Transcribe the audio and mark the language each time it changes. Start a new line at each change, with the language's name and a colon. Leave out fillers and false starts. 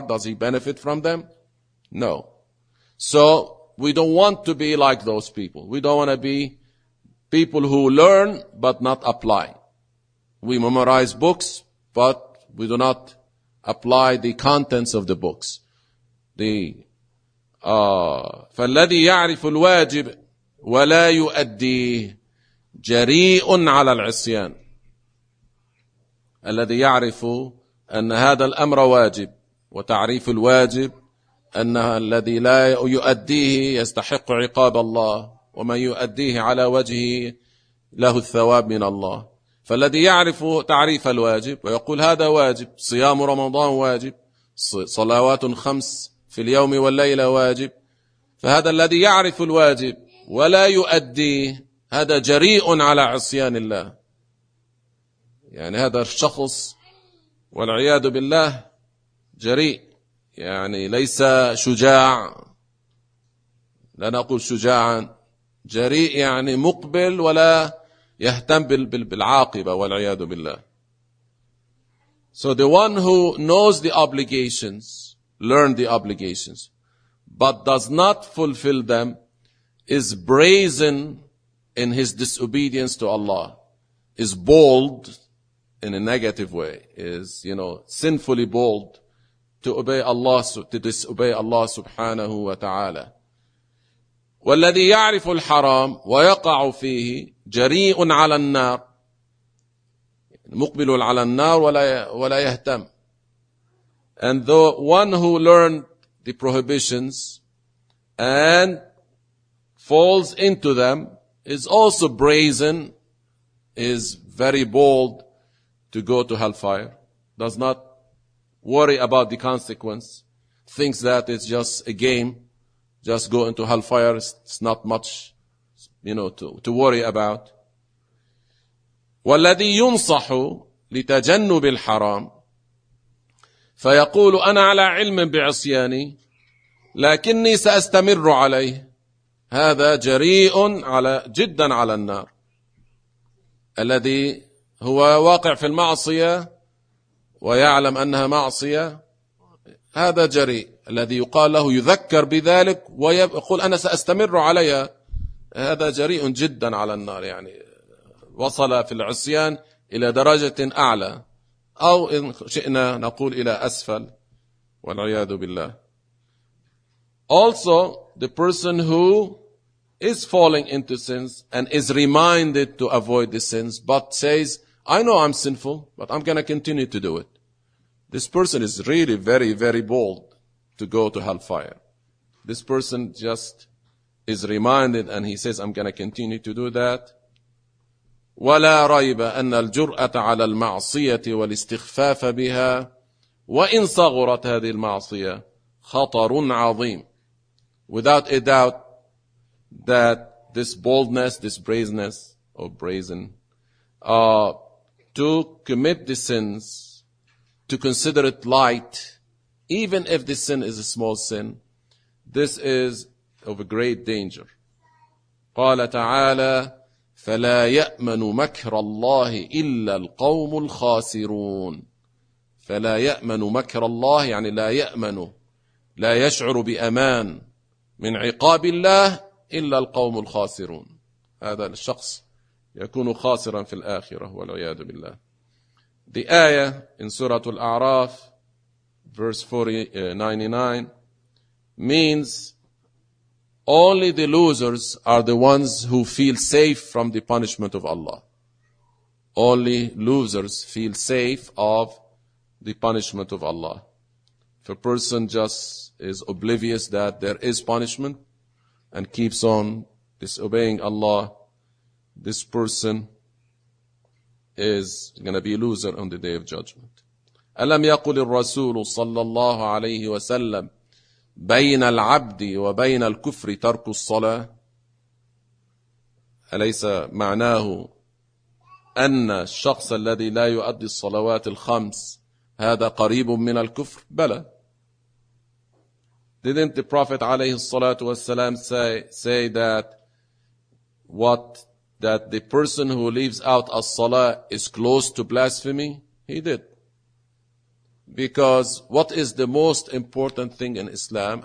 English: Does he benefit from them? No. So we don't want to be like those people. We don't want to be people who learn but not apply. We memorize books, but we do not apply the contents of the books.
Arabic: فالذي يعرف الواجب ولا يؤدي جريء على العصيان. الذي يعرف أن هذا الأمر واجب وتعريف الواجب أنه الذي لا يؤديه يستحق عقاب الله ومن يؤديه على وجهه له الثواب من الله. فالذي يعرف تعريف الواجب ويقول هذا واجب، صيام رمضان واجب، صلوات خمس في اليوم والليلة واجب، فهذا الذي يعرف الواجب ولا يؤدي هذا جريء على عصيان الله. يعني هذا الشخص والعياذ بالله جريء، يعني ليس شجاع، لا نقول شجاعا، جريء يعني مقبل ولا يهتم بالعاقبة والعياذ بالله.
English: So the one who knows the obligations, learn the obligations, but does not fulfill them, is brazen in his disobedience to Allah, is bold in a negative way, is, you know, sinfully bold to obey Allah, to disobey Allah subhanahu wa ta'ala.
Arabic: والذي يعرف الحرام ويقع فيه جريء على النار، مقبل على النار ولا يهتم.
English: And the one who learned the prohibitions and falls into them is also brazen, is very bold to go to hellfire, does not worry about the consequence, thinks that it's just a game. Just go into hellfire, it's not much, you know, to worry about.
Arabic: والذي ينصح لتجنب الحرام فيقول أنا على علم بعصياني لكني سأستمر عليه، هذا جريء على جدا على النار. الذي هو واقع في المعصية ويعلم أنها معصية، هذا جريء. الذي يقال له يذكر بذلك ويقول أنا سأستمر عليها، هذا جريء جدا على النار، يعني وصل في العصيان إلى درجة أعلى أو إن شئنا نقول إلى أسفل والعياذ بالله.
English: Also the person who is falling into sins and is reminded to avoid the sins but says I know I'm sinful but I'm going to continue to do it. This person is really very, very bold to go to hellfire. This person just is reminded and he says, I'm going to continue to do that.
Arabic: وَلَا رَيْبَ أَنَّ الْجُرْأَةَ عَلَى الْمَعْصِيَةِ وَالْاِسْتِخْفَافَ بِهَا وَإِنْ صَغُرَتْ هَذِهِ الْمَعْصِيَةِ خَطَرٌ عَظِيمٌ.
English: Without a doubt that this boldness, this brazenness or brazen to commit the sins, to consider it light, even if the sin is a small sin, this is of a great danger.
Arabic: قال تعالى فلا يأمن مكر الله إلا القوم الخاسرون. فلا يأمن مكر الله يعني لا يأمن، لا يشعر بأمان من عقاب الله إلا القوم الخاسرون. هذا الشخص يكون خاسرا في الآخرة والعياذ بالله. دي آية
English: in سورة الأعراف verse 499 means only the losers are the ones who feel safe from the punishment of Allah. Only losers feel safe of the punishment of Allah. If a person just is oblivious that there is punishment and keeps on disobeying Allah, this person is going to be a loser on the day of judgment.
Arabic: أَلَمْ يَقُلِ الرَّسُولُ صَلَّى اللَّهُ عَلَيْهِ وَسَلَّمْ بين العبد وبين الكفر ترك الصلاة؟ أليس معناه أن الشخص الذي لا يؤدي الصلوات الخمس هذا قريب من الكفر؟ بلى.
English: Didn't the Prophet
Arabic: عليه الصلاة والسلام
English: say that what that the person who leaves out الصلاة is close to blasphemy? He did. Because what is the most important thing in Islam?